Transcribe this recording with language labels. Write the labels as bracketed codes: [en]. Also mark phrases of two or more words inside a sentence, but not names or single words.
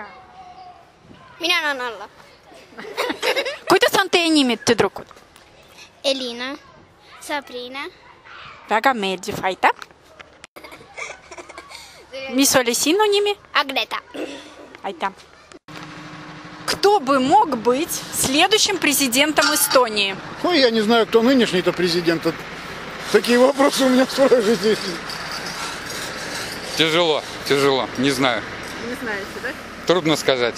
[et] Mina annan alla. Kuidas on teie nimid, tüdrukud? Elina, Sabrina. Väga meeldiv. Aitäh. Mis oli sinu nimi? Agneta. Aitäh. [ru] Кто бы мог быть следующим президентом Эстонии? Ой, я не знаю, кто нынешний-то президент. Такие вопросы у меня спрашиваете. Тяжело, не знаю. Не знаете, да? Трудно сказать.